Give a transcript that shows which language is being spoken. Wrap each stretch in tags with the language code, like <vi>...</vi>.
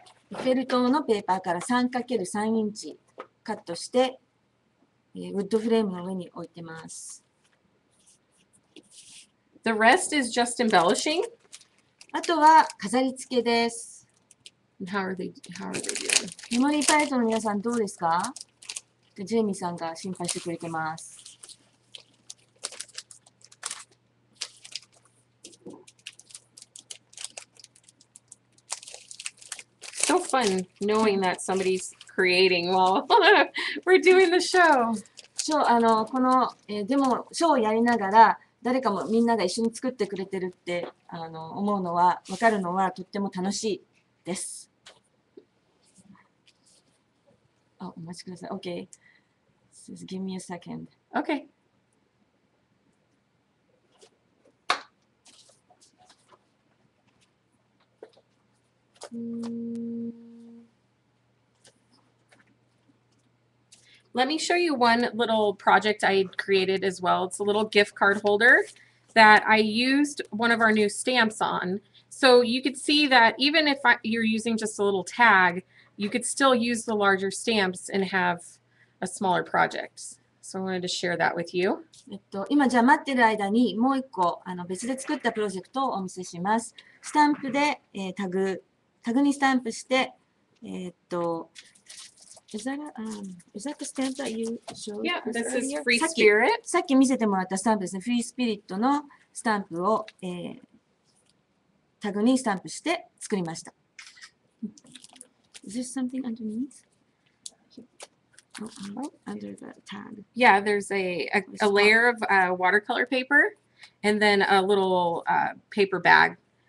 <ja>エッフェル塔のペーパーから 3×3 インチカットして、ウッドフレームの上に置いてます。</ja> <en>The rest is just embellishing.</en> <ja>あとは飾り付けです。</ja> <en>How are they doing?</en> <ja>メモリーパレットの皆さんどうですか？ジェイミーさんが心配してくれてます。</ja> <en>So fun knowing that somebody's creating while we're doing the show.</en> <ja>この、でもショーをやりながら誰かもみんなが一緒に作ってくれてるって思うのは分かるのはとっても楽しいです。あ、お待ちください。</ja> <en>OK. Just give me a second. Okay. Let me show you one little project I created as well. It's a little gift card holder that I used one of our new stamps on. So you could see that even if you're using just a little tag, you could still use the larger stamps and have a smaller project. So I wanted to share that with you.</en> <ja>今じゃあ待ってる間にもう一個別で作ったプロジェクトをお見せします。スタンプで、タグにスタンプして、</ja> <en>Is that the stamp that you showed? Yeah, this is Free Spirit.</en> <ja>さっき見せてもらったスタンプですね。フリースピリットのスタンプを、タグにスタンプして作りました。</ja> <en>Is there something underneath? Oh, under the tag. Yeah, there's a layer of watercolor paper and then a little paper bag.</en>